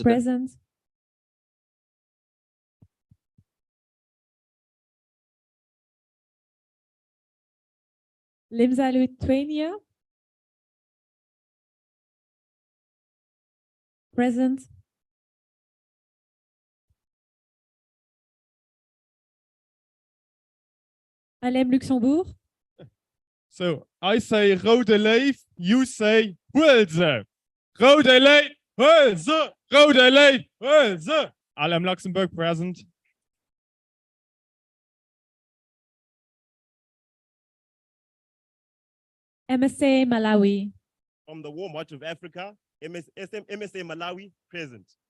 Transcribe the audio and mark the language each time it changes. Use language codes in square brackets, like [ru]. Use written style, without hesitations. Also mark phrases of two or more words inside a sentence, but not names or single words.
[en] Present. Limsa Lithuania. Present. Alem Luxembourg. So I say [lb] Rode Leef, [en] you say Hulze. [lb] Rode Leef, Hulze. Rode Leef, Hulze. [en] Alem Luxembourg present. MSA Malawi. From the Warm Watch of Africa, MSA Malawi present.